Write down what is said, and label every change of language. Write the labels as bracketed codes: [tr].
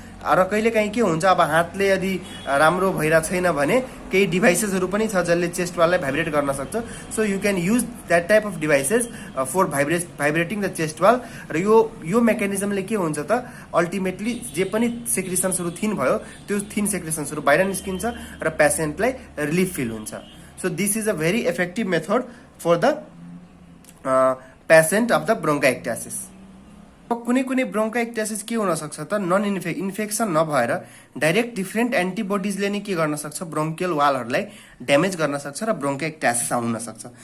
[ne] र कहिलेकाहीँ के हुन्छ, अब हातले यदि राम्रो भइरहेको छैन भने केही डिभाइसेसहरू पनि छ जसले चेस्ट वाललाई भाइब्रेट गर्न सक्छ। [en] So you can use that type of devices for vibrating the chest wall. [ne] र यो मेकानिजमले के हुन्छ त, अल्टिमेटली जे पनि सेक्रिसन्सहरू थिन भयो त्यो थिन सेक्रिसन्सहरू बाहिर निस्किन्छ र पेसेन्टलाई रिलिफ फिल हुन्छ। [en] So this is a very effective method for the patient of the bronchiectasis. [ne] कुनै ब्रोन्काइक्टासिस के हुन सक्छ त, नन इन्फेक्सन नभएर डाइरेक्ट डिफ्रेन्ट एन्टिबोडिजले नै के गर्न सक्छ, ब्रोन्कियल वालहरूलाई ड्यामेज गर्न सक्छ र ब्रोन्काइक्टासिस आउन सक्छ।